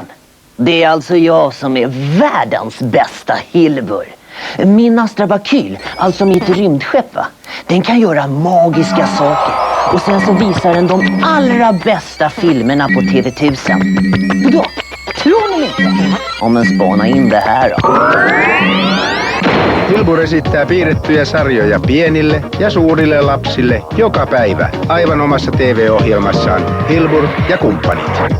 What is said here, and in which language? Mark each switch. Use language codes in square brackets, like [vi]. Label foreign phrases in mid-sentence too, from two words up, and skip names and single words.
[sv] Det är alltså jag som är världens bästa Hilbur. Min astrabakyl, alltså mitt rymdskepp va, den kan göra magiska saker. Och sen så visar den de allra bästa filmerna på TV1000. Och då, tror ni inte? Om en spanar in det här då. [fi] Hilbur esittää piirrettyjä sarjoja pienille ja suurille lapsille joka päivä aivan omassa TV-ohjelmassaan Hilbur ja kumppanit.